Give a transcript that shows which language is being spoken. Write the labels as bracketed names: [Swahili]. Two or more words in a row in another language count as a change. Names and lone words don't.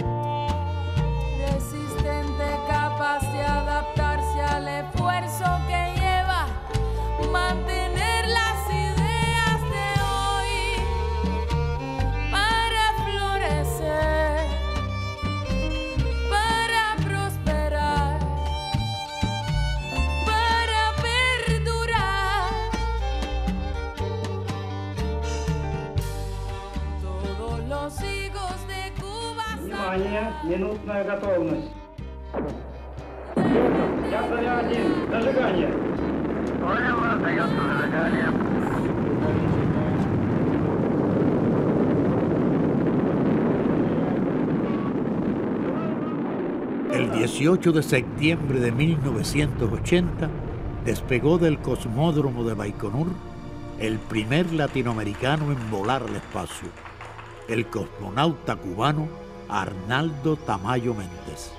[Spanish] resistente, capaz de adaptarse al esfuerzo que lleva mantener las ideas de hoy para florecer, para prosperar, para perdurar. Todos los hijos de Cuba [Russian] Внимание, минутная готовность. Ясно, один, зажигание. [Spanish] El 18 de septiembre de 1980 despegó del cosmódromo de Baikonur el primer latinoamericano en volar al espacio, el cosmonauta cubano Arnaldo Tamayo Méndez.